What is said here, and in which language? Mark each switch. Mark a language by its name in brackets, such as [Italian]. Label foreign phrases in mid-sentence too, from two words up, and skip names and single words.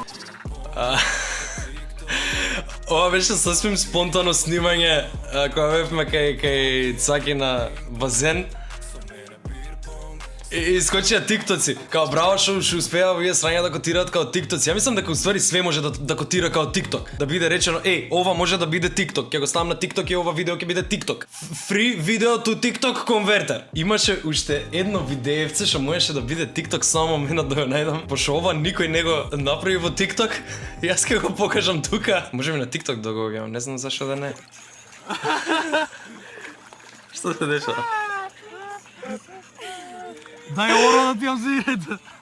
[Macedonian] Ова беше сосвим спонтано снимање кога бевме кај Цаки на базен. И искочија тиктоци. Као браво што успеа овие срања да котираат као тиктоци. Ја мислам дека уствари све може да котира као тикток. Да биде речено, ова може да биде тикток. Ќе го ставам на тикток и ова видео ќе биде тикток. [English] Free video to TikTok converter. [Macedonian] Имаше уште едно видеевце што можеше да биде тикток, само момент да го најдам. Пошто ова никој не го направи во тикток, јас ќе го покажам тука. Можеме на тикток да го објавам, не знам зашто да не. Што се дешава? Дај оро да ти ја взирете.